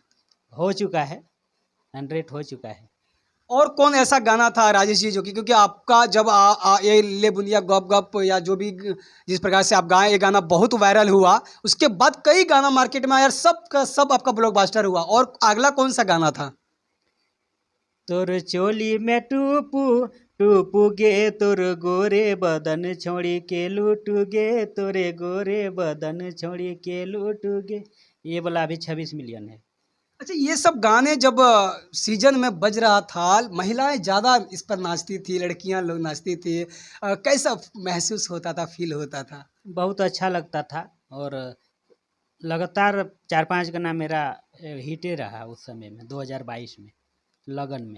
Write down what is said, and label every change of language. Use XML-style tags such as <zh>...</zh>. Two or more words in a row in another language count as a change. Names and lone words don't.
<hi>हो चुका है, 100 हो चुका है। और कौन ऐसा गाना था राजेश जी जो कि क्योंकि आपका जब ये ले बुंदिया गप गप या जो भी जिस प्रकार से आप गाएं ये गाना बहुत वायरल हुआ, उसके बाद कई गाना मार्केट में आया, सब का सब आपका ब्लॉकबस्टर हुआ, और अगला कौन सा गाना था?</hi> <sck>तोर चोली में टूपू टूपू गे तोर गोरे बदन छोड़ी के लूटू गे, तोरे गोरे बदन छोड़ी के लूटू गे,</sck> <hi>ये वाला अभी 26 मिलियन है। अच्छा, ये सब गाने जब सीजन में बज रहा था, महिलाएं ज़्यादा इस पर नाचती थी, लड़कियां लोग नाचती थी, कैसा महसूस होता था, फील होता था? बहुत अच्छा लगता था, और लगातार 4-5 गाना मेरा हिटे रहा उस समय में 2022 में लगन में।</hi>